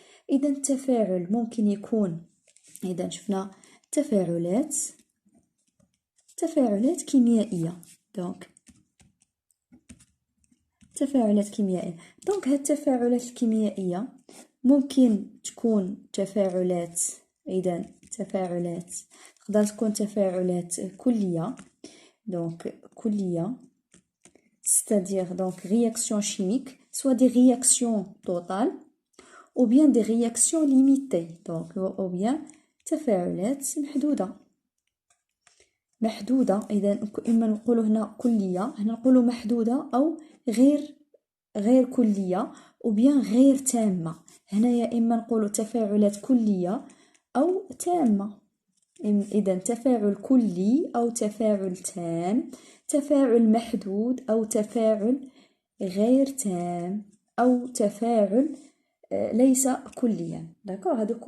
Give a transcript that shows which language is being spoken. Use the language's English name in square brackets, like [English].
[Arabic] اذا التفاعل ممكن يكون، اذا شفنا تفاعلات كيميائيه. دونك تفاعلات كيميائيه. دونك هاد التفاعلات الكيميائيه ممكن تكون تفاعلات، اذا تفاعلات تقدر تكون تفاعلات كليه. دونك كليه [French] c'est-à-dire donc réaction chimique, soit des réactions totales ou bien des réactions limitées. Donc ou bien [Arabic] تفاعلات محدودة. إذا إما نقولوا هنا كلية، هنا نقولوا محدودة، أو غير كلية، أو بيان غير تامة. هنا يا إما نقولوا تفاعلات كلية أو تامة. إذا تفاعل كلي أو تفاعل تام، تفاعل محدود أو تفاعل غير تام، أو تفاعل ليس كليا. داكوغ.